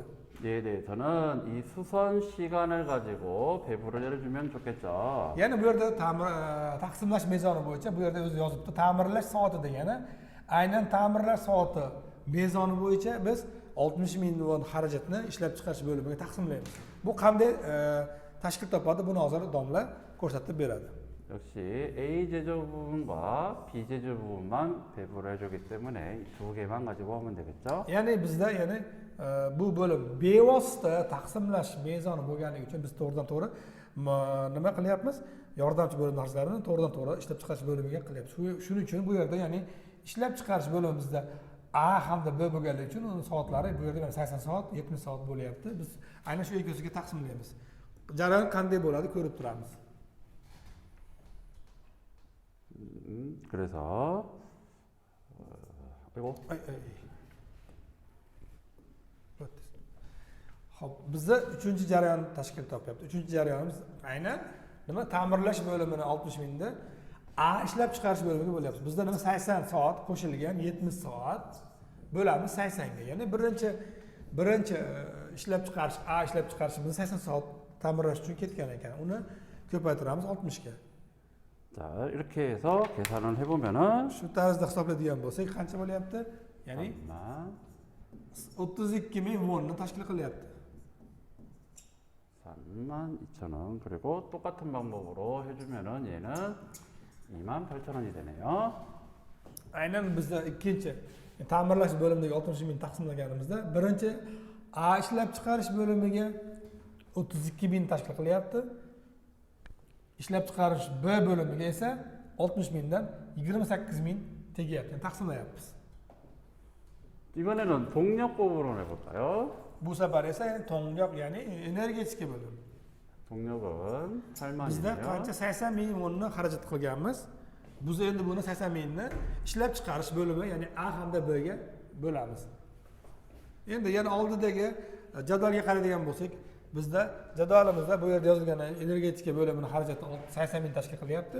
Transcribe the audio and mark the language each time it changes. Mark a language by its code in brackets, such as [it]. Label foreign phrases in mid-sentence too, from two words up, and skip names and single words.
[ko] 얘에 대해서는 이 수선 시간을 가지고 배분을 해주면 좋겠죠. [uz] Ya'ni bu yerda taqsimlash mezoni bo'yicha bu yerda o'zi yozibdi, ta'mirlash soati degani. Aynan ta'mirlash soati mezoni bo'yicha biz 60 ming won xarajatni ishlab chiqarish bo'limiga taqsimlaymiz. Bu qanday tashkil topadi? Buni hozir domla ko'rsatib beradi. [ko] 역시 A 제조 부분과 B 제조 부분만 배분을 해주기 때문에 이 두 개만 가지고 하면 되겠죠. [uz] Ya'ni bizda bu bo'lim bevosita taqsimlash mezoni bo'lganligi uchun biz to'g'ridan to'g'ri nima qilyapmiz? Yordamchi bo'lim narsalarni to'g'ridan to'g'ri ishlab chiqarish bo'limiga qilyapmiz. Shuning uchun bu yerda, ya'ni ishlab chiqarish bo'limimizda A hamda B bo'lganligi uchun uning soatlari bu yerda 80 soat, 70 soat bo'lyapti. Biz aynan shu ikkisiga taqsimlaymiz. Jarayon qanday bo'ladi ko'rib turamiz. [ko] 그래서 이거 [uz] Xo'p, bizda 3-jarayon tashkil topyapti. 3-jarayonimiz aynan nima? Ta'mirlash bo'limini 60 mingda A ishlab chiqarish bo'limiga bo'lyapti. Bizda nima 80 soat qo'shilgan 70 soat bo'lamiz 80 ga. Ya'ni birinchi ishlab chiqarish A ishlab chiqarishimiz 80 soat ta'mirlash uchun ketgan ekan. Uni ko'paytiramiz 60 ga. [ko] 자, 이렇게 해서 계산을 해보면은 [uz] Shu tarzda hisoblaydigan bo'lsak qancha bo'lyapti? Ya'ni 32 ming wonni tashkil qilyapti. [ko] 32,000원. 그리고 똑같은 방법으로 해주면은 얘는 28,000원이 되네요. [uz] Aynan bizda ikkinchi ta'mirlash bo'limidagi 60 ming taqsimlaganimizda birinchi A ishlab chiqarish bo'limiga 32 ming tashkil qilyapti. Ishlab chiqarish B bo'limiga esa 60 mingdan 28 ming tegyapti. Taqsimlayapmiz. [ko] 이번에는 동력 부분을 해볼까요? [uz] Bu safar esa to'ngyoq, ya'ni energetika bo'lim. [ko] 동력은 [uz] Bizda [ko] 8만이네요. [uz] qancha 80 ming wonni xarajat qilganmiz. Biz endi buni 80 mingni ishlab chiqarish bo'limi, ya'ni A hamda B ga bo'lamiz. Endi yana oldidagi jadvalga qaraydigan bo'lsak, bizda jadvalimizda bu yerda yozilgan energetika bo'limining xarajati 80 ming tashkil qilyapti.